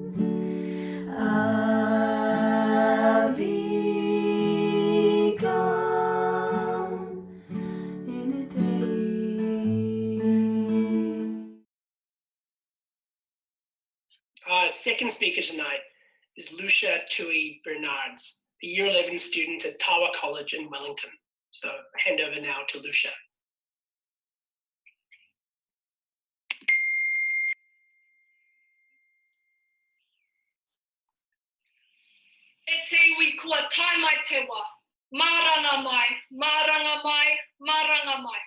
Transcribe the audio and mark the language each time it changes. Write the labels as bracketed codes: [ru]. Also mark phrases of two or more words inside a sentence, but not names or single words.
[en] I'll be gone in a day. Our second speaker tonight is Lucia Tui Bernards, a Year 11 student at Tawa College in Wellington. So I hand over now to Lucia. [mi] E te iwi kua tai mai te wā. Maranga mai, maranga mai, maranga mai.